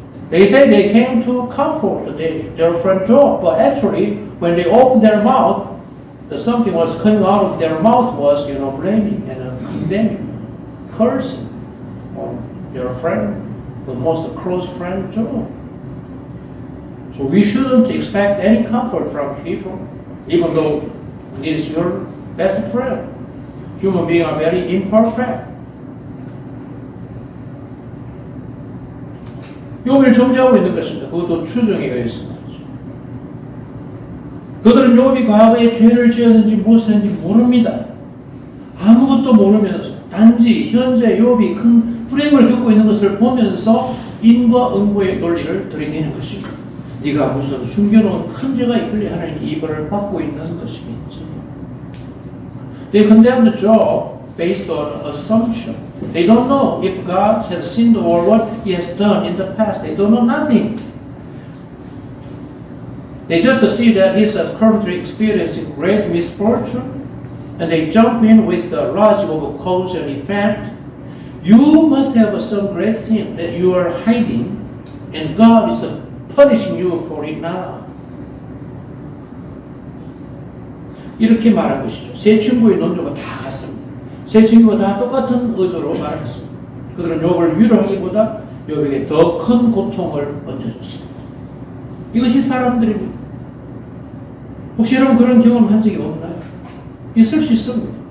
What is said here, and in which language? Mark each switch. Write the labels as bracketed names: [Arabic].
[English] They say they came to comfort their friend Job, but actually, when they opened their mouth, something was coming out of their mouth was, blaming and condemning, cursing on their friend, the most close friend Job. So we shouldn't expect any comfort from people, even though it is your best friend. Human beings are very imperfect. [Korean] 욥을 정죄하고 있는 것입니다. 그것도 추정에 의해서. 그들은 욥이 과거에 죄를 지었는지 무엇을 했는지 모릅니다. 아무것도 모르면서 단지 현재 욥이 큰 불행을 겪고 있는 것을 보면서 인과 응보의 논리를 들이대는 것입니다. 네가 무슨 숨겨놓은 큰 죄가 있길래 하나님의 이벌을 받고 있는 것이겠지. [English] They condemned Job based on assumption. They don't know if God has sinned or what He has done in the past. They don't know nothing. They just see that he's currently experiencing great misfortune, and they jump in with the logic of cause and effect. You must have some great sin that you are hiding, and God is punishing you for it now. [Korean] 이렇게 말한 것이죠. 세 친구의 논조가 다 같습니다. 세 친구가 다 똑같은 의도로 말했습니다. 그들은 욥을 위로하기보다 욥에게 더 큰 고통을 얹어줬습니다. 이것이 사람들입니다. 혹시 여러분 그런 경험 한 적이 없나요? 있을 수 있습니다.